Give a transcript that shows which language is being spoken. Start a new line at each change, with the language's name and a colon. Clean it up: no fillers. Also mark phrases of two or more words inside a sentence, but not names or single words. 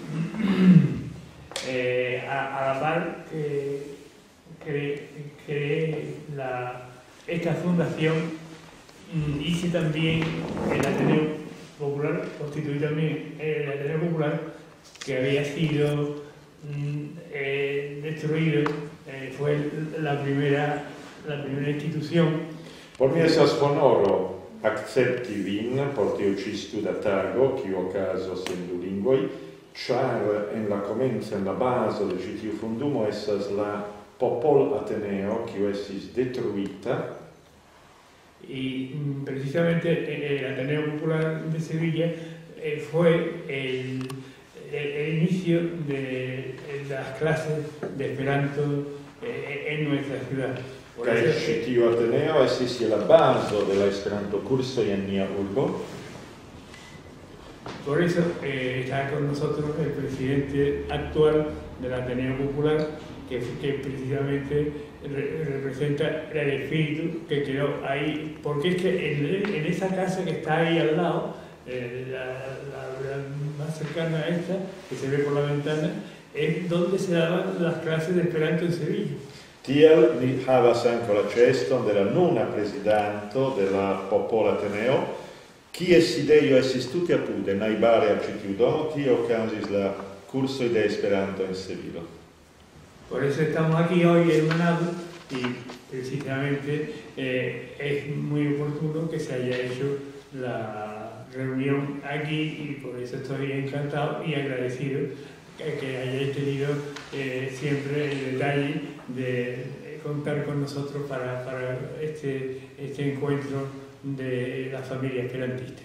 Spanish: a la par que creé esta fundación, hice también el Ateneo Popular, constituí también el Ateneo Popular, que había sido destruido, fue la primera institución.
Esperanto: Por mi estas honoro akcepti vin por tiu ĉi studatago, kiu okazos en du lingvoj, ĉar en la komenco, en la bazo de ĉi tiu fondumo estas la Popol-Ateneo, kiu estis detruita.
Spanish: Y precisamente el Ateneo Popular de Sevilla fue el inicio de las clases de Esperanto en nuestra ciudad. Por
Esperanto: Kaj
Spanish: eso,
Esperanto: ĉi tiu Ateneo estis je la bazo de la Esperanto-kursoj en nia urbo.
Spanish: por eso está con nosotros el presidente actual del Ateneo Popular, que precisamente representa el espíritu que quedó ahí, porque es que en esa casa que está ahí al lado, la más cercana a esta, que se ve por la ventana, es donde se daban las clases de Esperanto en Sevilla.
Esperanto: Tiel ni havas ankaŭ la ĉeeston de la nuna prezidanto de la Popol-Ateneo, kies sidejo estis tute apude, najbare al ĉi tiu domo, tie okazis la kursoj de Esperanto en Sevilo.
Spanish: Por eso estamos aquí hoy hermanados y precisamente es muy oportuno que se haya hecho la reunión aquí, y por eso estoy encantado y agradecido que hayáis tenido siempre el detalle de contar con nosotros para este encuentro de la familia esperantista.